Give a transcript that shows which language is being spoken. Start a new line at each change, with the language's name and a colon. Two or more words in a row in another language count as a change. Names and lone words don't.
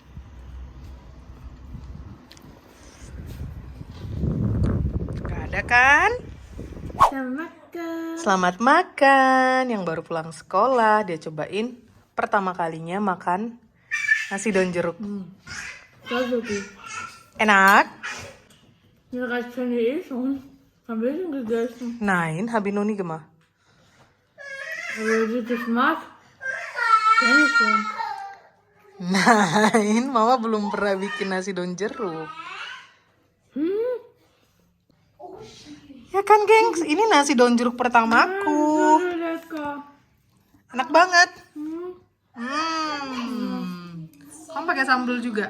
Indonesian: Nggak ada kan? Selamat makan. Yang baru pulang sekolah, dia cobain pertama kalinya makan nasi daun jeruk. Enak?
German: Ja, reicht schon schon. Haben wir schon gegessen. Nein, habe ich noch nie gemacht. Aber wie das macht, kenn ich schon. Nein,
Indonesian: Mama belum pernah bikin nasi daun jeruk. Ya kan, gengs? Ini nasi daun jeruk pertamaku. Lecker. Enak banget. Kamu pakai sambal juga?